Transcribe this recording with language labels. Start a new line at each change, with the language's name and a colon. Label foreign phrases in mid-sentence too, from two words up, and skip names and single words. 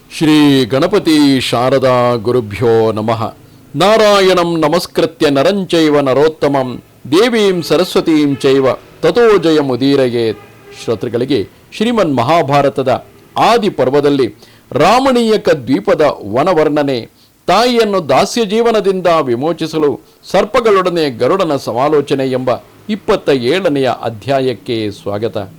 Sanskrit: ಶ್ರೀ ಗಣಪತಿ ಶಾರದಾ ಗುರುಭ್ಯೋ ನಮಃ. ನಾರಾಯಣಂ ನಮಸ್ಕೃತ್ಯ ನರಂಚೈವ ನರೋತ್ತಮಂ ದೇವೀಂ ಸರಸ್ವತೀಂ ಚೈವ ತಥೋ ಜಯಮುದೀರಯೇತ್.
Kannada: ಶ್ರೋತೃಗಳಿಗೆ ಶ್ರೀಮನ್ ಮಹಾಭಾರತದ ಆದಿ ಪರ್ವದಲ್ಲಿ ರಾಮಣೀಯಕ ದ್ವೀಪದ ವನವರ್ಣನೆ, ತಾಯಿಯನ್ನು ದಾಸ್ಯ ಜೀವನದಿಂದ ವಿಮೋಚಿಸಲು ಸರ್ಪಗಳೊಡನೆ ಗರುಡನ ಸಮಾಲೋಚನೆ ಎಂಬ 27ನೆಯ ಅಧ್ಯಾಯಕ್ಕೆ ಸ್ವಾಗತ.